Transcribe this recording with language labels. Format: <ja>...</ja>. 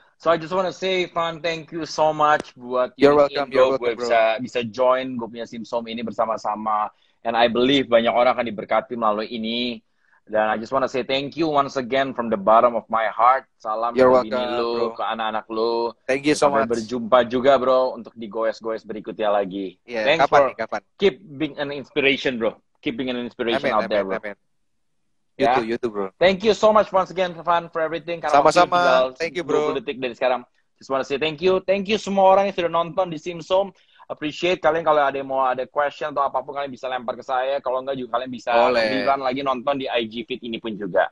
<en>So I just want to say, Van, thank you so much</en> <id>buat</id> <en>You're welcome,</en> <id>gue bisa join gue punya Simsom ini bersama-sama.</id> <en>And I believe</en> <id>banyak orang akan diberkati melalui ini. Dan</id> <en>I just want to say thank you once again from the bottom of my heart.</en> <id>Salam ke bini lu, ke anak-anak lu.</id> <en>Thank you so much.</en> <id>Sampai berjumpa juga, bro, untuk di goes-goes berikutnya lagi.</id> <en>Yeah, thanks</en> <id>kapan?</id> <en>Keep being an inspiration, bro. Keep being an inspiration out there, bro. You too, bro. Thank you so much once again, Van, for everything.</en> <id>Sama-sama.</id> <en>Thank you, bro.</en> <id>20 detik dari sekarang.</id> <en>Just want to say thank you.</en> <id>Thank you semua orang yang sudah nonton di Simsom. Appreciate kalian. Kalau ada yang mau ada question atau apapun, kalian bisa lempar ke saya. Kalau enggak juga kalian bisa rerun lagi nonton di IG feed ini pun juga.</id>